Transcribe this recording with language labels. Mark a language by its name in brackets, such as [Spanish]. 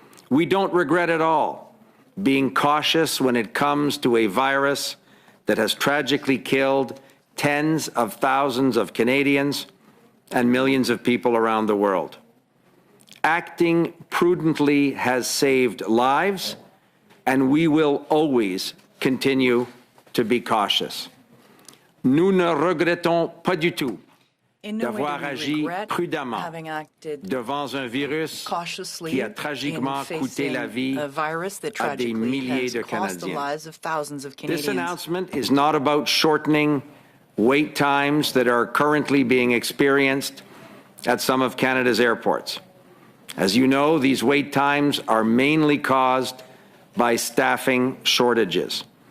[English] We don't regret at all being cautious when it comes to a virus that has tragically killed tens of thousands of Canadians and millions of people around the world. Acting prudently has saved lives, and we will always continue to be cautious. [French] Nous ne regrettons pas du tout d'avoir agi prudemment devant un virus qui a tragiquement coûté la vie à des milliers de Canadiens. [English] This announcement is not about shortening wait times that are currently being experienced at some of Canada's airports. As you know, these wait times are mainly caused by staffing shortages.